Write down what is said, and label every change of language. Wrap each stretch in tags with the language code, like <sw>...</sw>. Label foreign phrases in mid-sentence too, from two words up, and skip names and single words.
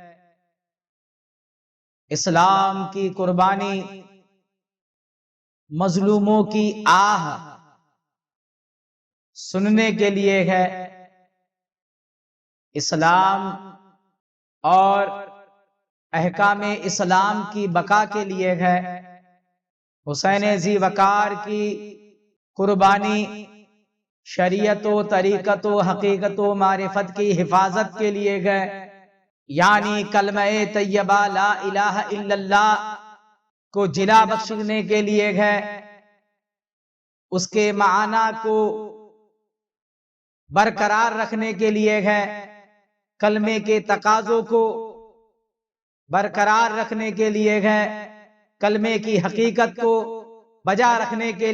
<ur>اسلام کی قربانی مظلوموں کی آہ سننے کے لیے ہے، اسلام اور احکام اسلام کی بقا کے لیے ہے، حسین ذی وقار کی قربانی شریعت و طریقت و حقیقت و معرفت کی حفاظت کے لیے گئے، یعنی کلمہ طیبہ</ur> <ar>لا الہ الا اللہ</ar> <ur>کو جلا بخشنے کے لیے گئے، اس کے معنی کو برقرار رکھنے کے لیے گئے، کلمے کے تقاضوں کو برقرار رکھنے کے لیے گئے، کلمے کی حقیقت کو بجا رکھنے کے</ur>